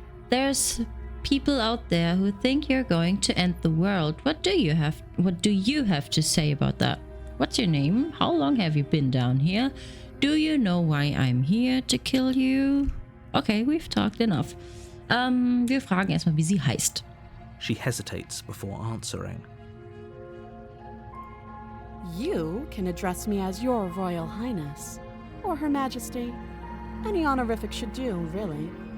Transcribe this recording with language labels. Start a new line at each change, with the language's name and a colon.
English: There's people out there who think you're going to end the world. What do you have to say about that? What's your name? How long have you been down here? Do you know why I'm here to kill you? Okay, we've talked enough.
German: Wir fragen erstmal, wie sie heißt.
English: She hesitates before answering. You can address me as Your Royal Highness, or Her Majesty. Any honorific should do, really.